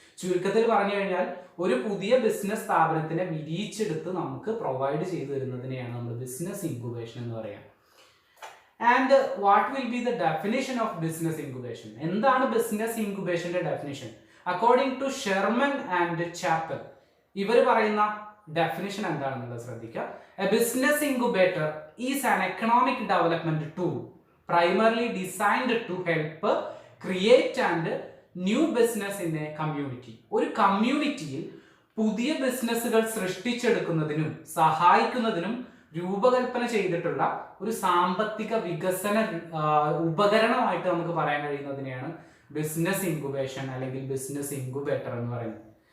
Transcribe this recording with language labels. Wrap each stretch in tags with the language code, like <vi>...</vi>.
<ml>ചുരുക്കത്തിൽ പറഞ്ഞു കഴിഞ്ഞാൽ ഒരു പുതിയ ബിസിനസ് സ്ഥാപനത്തിനെ വിരിയിച്ചെടുത്ത് നമുക്ക് പ്രൊവൈഡ് ചെയ്തു തരുന്നതിനെയാണ് നമ്മൾ ബിസിനസ് ഇൻക്യുബേഷൻ എന്ന് പറയാം.</ml> <en>And what will be the definition of business incubation?</en> <ml>എന്താണ് business ഇൻക്യുബേഷന്റെ definition? According to Sherman and chapel ഇവർ പറയുന്ന ഡെഫിനിഷൻ എന്താണെന്നുള്ളത് ശ്രദ്ധിക്കുക.</ml> <en>A business incubator is an economic development tool primarily designed to help create and new business in a community.</en> <ml>ഒരു കമ്മ്യൂണിറ്റിയിൽ പുതിയ ബിസിനസ്സുകൾ സൃഷ്ടിച്ചെടുക്കുന്നതിനും സഹായിക്കുന്നതിനും രൂപകൽപ്പന ചെയ്തിട്ടുള്ള ഒരു സാമ്പത്തിക വികസന ഉപകരണമായിട്ട് നമുക്ക് പറയാൻ കഴിയുന്നതിനെയാണ് ബിസിനസ് ഇൻക്യുബേഷൻ അല്ലെങ്കിൽ ബിസിനസ് ഇൻക്യുബേറ്റർ എന്ന് പറയുന്നത്.</ml>